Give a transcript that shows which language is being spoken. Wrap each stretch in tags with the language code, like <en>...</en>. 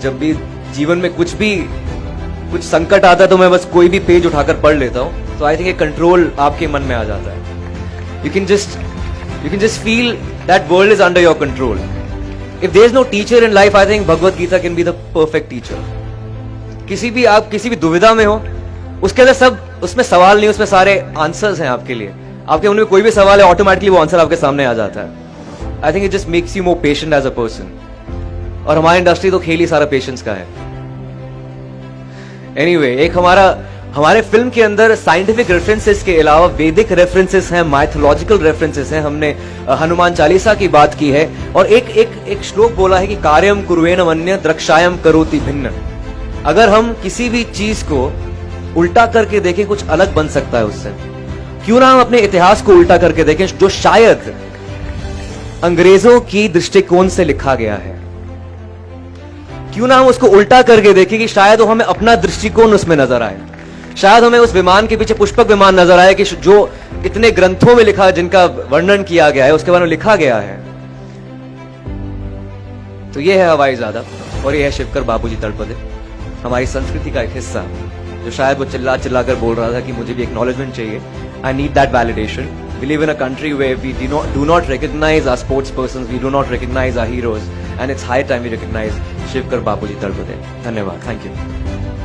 <hi>जब भी जीवन में कुछ संकट आता है तो मैं बस कोई भी पेज उठाकर पढ़ लेता हूं, तो</hi> <en>I think</en> <hi>एक कंट्रोल आपके मन में आ जाता है।</hi> <en>You can just feel that world is under your control. If there is no teacher in life, I think Bhagavad Gita can be the perfect teacher.</en> <hi>आप किसी भी दुविधा में हो, उसके अंदर सब, उसमें सवाल नहीं, उसमें सारे आंसर्स हैं आपके लिए। आपके मन में कोई भी सवाल है, ऑटोमेटिकली वो आंसर आपके सामने आ जाता है।</hi> <en>I think it just makes you more patient as a person.</en> <hi>और हमारी इंडस्ट्री तो खेल ही सारा पेशेंस का है। Anyway, एक हमारे फिल्म के अंदर साइंटिफिक रेफरेंसेस के अलावा वैदिक रेफरेंसेस हैं, माइथोलॉजिकल रेफरेंसेस हैं। हमने हनुमान चालीसा की बात की है, और एक श्लोक बोला है कि कार्यम कुर्वेण वन्य द्रक्षायम करोति भिन्न। अगर हम किसी भी चीज को उल्टा करके देखें, कुछ अलग बन सकता है उससे। क्यों ना हम अपने इतिहास को उल्टा करके देखें, जो शायद अंग्रेजों की दृष्टिकोण से लिखा गया है। क्यों ना हम उसको उल्टा करके देखें कि शायद वो हमें अपना दृष्टिकोण उसमें नजर आए। शायद हमें उस विमान के पीछे पुष्पक विमान नजर आए कि जो इतने ग्रंथों में लिखा, जिनका वर्णन किया गया है, उसके बारे में लिखा गया है। तो ये है हवाई ज़ादा और ये है शिवकर बाबूजी तड़पदे, हमारी संस्कृति का एक हिस्सा, जो शायद वो चिल्ला चिल्ला कर बोल रहा था कि मुझे भी एक्नॉलेजमेंट चाहिए।</hi> <en>I need that validation. We live in a country where we do not recognize our sports persons, we do not recognize our heroes, and it's high time we recognize Shivkar Babuji Talpade. धन्यवाद, thank you.</en>